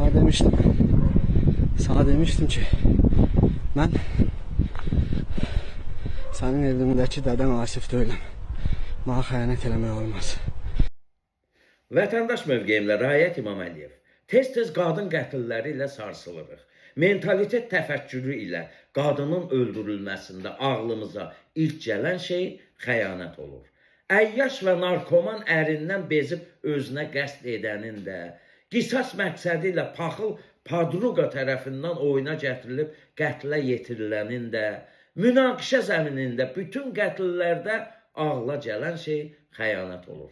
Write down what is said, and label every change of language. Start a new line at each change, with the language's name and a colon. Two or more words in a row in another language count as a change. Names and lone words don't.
Turkish: demiştim. Sana demiştim ki ben senin evindeki deden Asif değilim.
Azerbaijani: Bana xəyanət eləmək olmaz. Vətəndaş mövqeyimlə Rayət İmam Əliyev. Tez-tez qadın qətilləri ilə sarsılırıq. Mentalitet təfəkkürü ilə qadının öldürülməsində ağlımıza ilk gələn şey xəyanət olur. Əyyaş və narkoman ərindən bezib özünə qəsd edənin də, qisas məqsədi ilə paxıl padruqa tərəfindən oyuna gətirilib qətlə yetirilənin də, münaqişə zəminində bütün qətillərdə ağla gələn şey xəyanət olur.